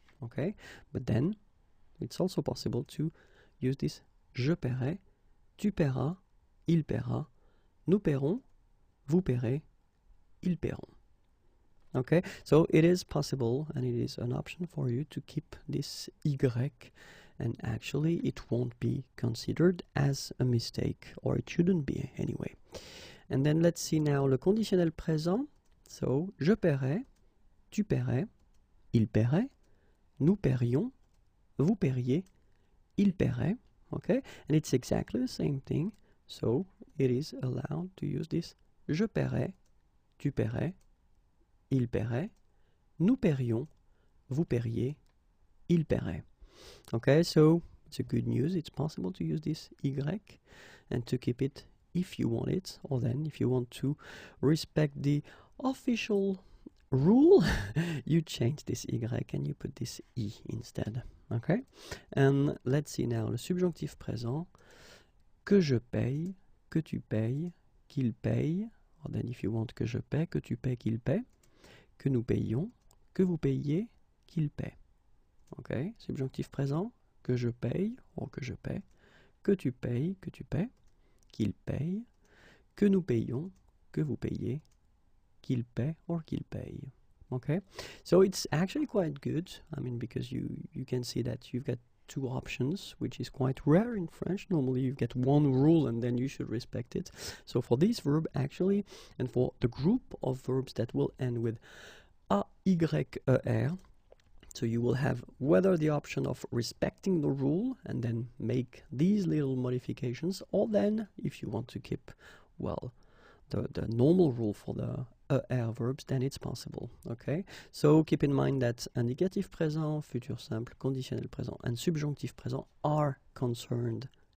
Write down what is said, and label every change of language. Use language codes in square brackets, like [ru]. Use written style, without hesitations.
[en] Okay, but then it's also possible to use this [fr] je paierai, tu paieras, il paiera, nous paierons, vous paierez, ils paieront. [en] Okay, so it is possible and it is an option for you to keep this y, and actually it won't be considered as a mistake, or it shouldn't be anyway. And then let's see now [fr] le conditionnel présent. So je paierai, tu paierais, il paierait, nous paierions, vous paieriez, il paierait. [en] Okay, and it's exactly the same thing. So it is allowed to use this [fr] je paierai, tu paierais, il paierait, nous paierions, vous paieriez, il paierait. [en] Okay, so it's a good news. It's possible to use this y and to keep it if you want it, or then if you want to respect the official rule, you change this y and you put this I instead. Okay, and let's see now [fr] le subjonctif présent. Que je paye, que tu payes, qu'il paye. [en] Or then if you want [fr] que je paie, que tu paies, qu'il paie, que nous payons, que vous payiez, qu'il paie. Okay, subjonctif présent, que je paye, or que je paie, que tu payes, que tu paies, qu'il paye, que nous payons, que vous payez, qu'il paie, or qu'il paye. [en] Okay, so it's actually quite good. I mean, because you can see that you've got two options, which is quite rare in French. Normally you get one rule and then you should respect it. So for this verb actually, and for the group of verbs that will end with ayer, so you will have whether the option of respecting the rule and then make these little modifications, or then if you want to keep, well, the normal rule for the air verbs, then it's possible. Okay, so keep in mind that indicatif présent, futur simple, conditionnel présent, and subjonctif présent are concerned